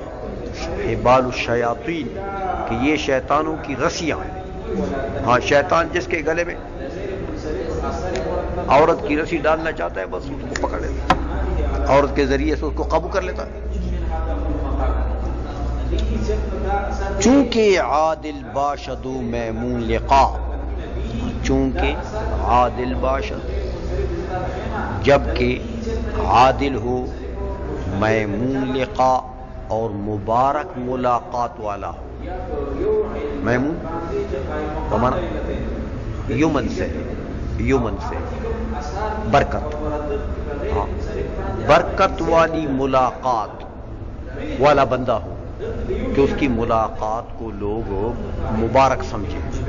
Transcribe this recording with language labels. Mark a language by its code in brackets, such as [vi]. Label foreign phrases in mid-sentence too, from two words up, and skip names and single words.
[ar] حبال الشیاطین، [ur] کہ یہ شیطانوں کی رسیاں ہیں۔ ہاں، شیطان جس کے گلے میں عورت کی رسی ڈالنا چاہتا ہے بس اس کو پکڑ لیتا ہے، عورت کے ذریعے سے اس کو قابو کر لیتا ہے۔ [fa] چونکہ عادل باشد میمون لقا، چونکہ عادل باشد، [ur] جبکہ عادل ہو، [fa] میمون لقا [ur] اور مبارک ملاقات والا ہو۔ میمون ہمارا یمن سے برکت، ہاں، برکت والی ملاقات والا بندہ ہو کہ اس کی ملاقات کو لوگ مبارک سمجھیں۔